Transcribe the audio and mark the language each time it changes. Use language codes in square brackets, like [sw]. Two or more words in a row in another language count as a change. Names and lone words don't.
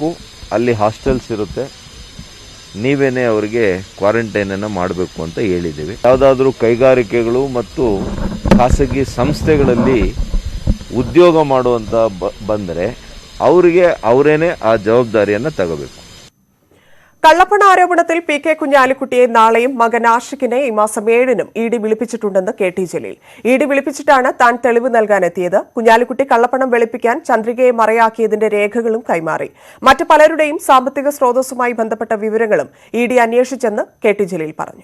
[kn] ಅಲ್ಲಿ ಹಾಸ್ಟೆಲ್ಸ್ ಇರುತ್ತೆ, ನೀವೇನೇ ಅವರಿಗೆ ಕ್ವಾರಂಟೈನನ್ನು ಮಾಡಬೇಕು ಅಂತ ಹೇಳಿದ್ದೀವಿ. ಯಾವುದಾದ್ರೂ ಕೈಗಾರಿಕೆಗಳು ಮತ್ತು ಖಾಸಗಿ ಸಂಸ್ಥೆಗಳಲ್ಲಿ ಉದ್ಯೋಗ ಮಾಡುವಂತ ಬಂದರೆ ಅವರಿಗೆ ಅವರೇನೆ ಆ ಜವಾಬ್ದಾರಿಯನ್ನು ತಗೋಬೇಕು. [ml] കള്ളപ്പണ ആരോപണത്തിൽ PK കുഞ്ഞാലിക്കുട്ടിയെ നാളെയും മകൻ ആഷിഖിനെ ഈ മാസം 7-നും ED വിളിപ്പിച്ചിട്ടുണ്ടെന്ന് KT ജലീൽ. ED വിളിപ്പിച്ചിട്ടാണ് താൻ തെളിവ് നൽകാനെത്തിയത്. കുഞ്ഞാലിക്കുട്ടി കള്ളപ്പണം വെളുപ്പിക്കാൻ ചന്ദ്രികയെ മറയാക്കിയതിന്റെ രേഖകളും കൈമാറി. മറ്റ് പലരുടെയും സാമ്പത്തിക സ്രോതസ്സുമായി ബന്ധപ്പെട്ട വിവരങ്ങളും ED അന്വേഷിച്ചെന്ന് KT ജലീൽ പറഞ്ഞു.